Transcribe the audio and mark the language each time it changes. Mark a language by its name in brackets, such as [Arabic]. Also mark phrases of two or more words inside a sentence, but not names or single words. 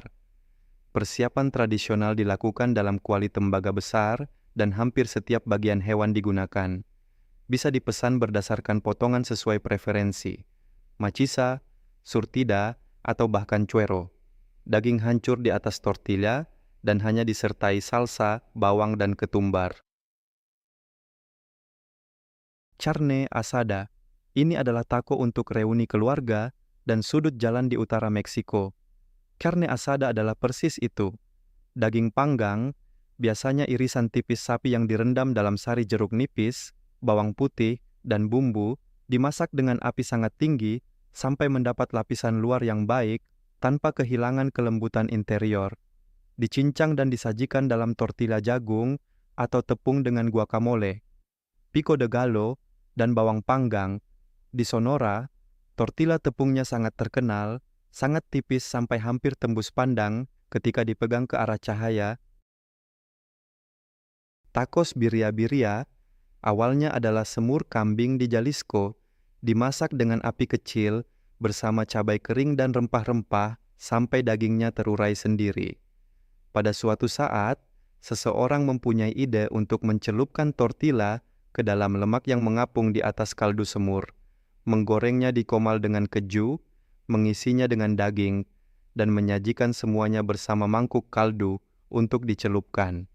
[Indonesian] Persiapan tradisional dilakukan dalam kuali tembaga besar dan hampir setiap bagian hewan digunakan. Bisa dipesan berdasarkan potongan sesuai preferensi, maciza, surtida, atau bahkan cuero. Daging hancur di atas tortilla dan hanya disertai salsa, bawang, dan ketumbar. Carne asada, ini adalah taco untuk reuni keluarga dan sudut jalan di utara Meksiko. Carne asada adalah persis itu. Daging panggang, biasanya irisan tipis sapi yang direndam dalam sari jeruk nipis, bawang putih, dan bumbu, dimasak dengan api sangat tinggi sampai mendapat lapisan luar yang baik tanpa kehilangan kelembutan interior. Dicincang dan disajikan dalam tortilla jagung atau tepung dengan guacamole, pico de gallo, dan bawang panggang. Di Sonora, tortilla tepungnya sangat terkenal, sangat tipis sampai hampir tembus pandang ketika dipegang ke arah cahaya. Tacos birria-birria awalnya adalah semur kambing di Jalisco, dimasak dengan api kecil bersama cabai kering dan rempah-rempah sampai dagingnya terurai sendiri. Pada suatu saat, seseorang mempunyai ide untuk mencelupkan tortilla ke dalam lemak yang mengapung di atas kaldu semur, menggorengnya di komal dengan keju, mengisinya dengan daging, dan menyajikan semuanya bersama mangkuk kaldu untuk dicelupkan.